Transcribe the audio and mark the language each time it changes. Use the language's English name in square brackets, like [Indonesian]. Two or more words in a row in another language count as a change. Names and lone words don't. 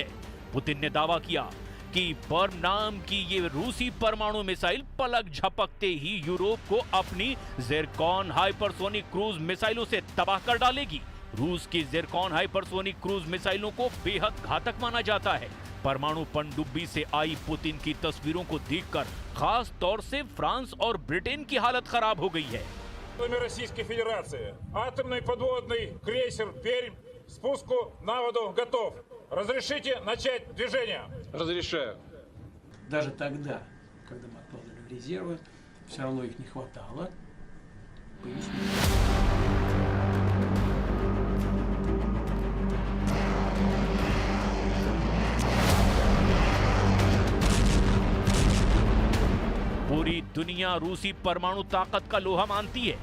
[Hindi] पुतिन ने दावा किया कि बर्म नाम की ये रूसी परमाणु मिसाइल पलक झपकते ही यूरोप को अपनी ज़िरकॉन हाइपरसोनिक क्रूज मिसाइलों से तबाह कर डालेगी। रूस की ज़िरकॉन हाइपरसोनिक क्रूज मिसाइलों को बेहद घातक माना जाता है। परमाणु पनडुब्बी से आई पुतिन की तस्वीरों को देखकर खास तौर से फ्रांस और ब्रिटेन की हालत खराब हो गई है। [Russian] Российской Федерации. Атомный подводный крейсер «Пермь» спуску на воду готов. Разрешите начать движение? Разрешаю. Даже тогда, когда мы откладывали резервы, все равно их не хватало. [Hindi] पूरी दुनिया रूसी परमाणु ताकत का लोहा मानती है।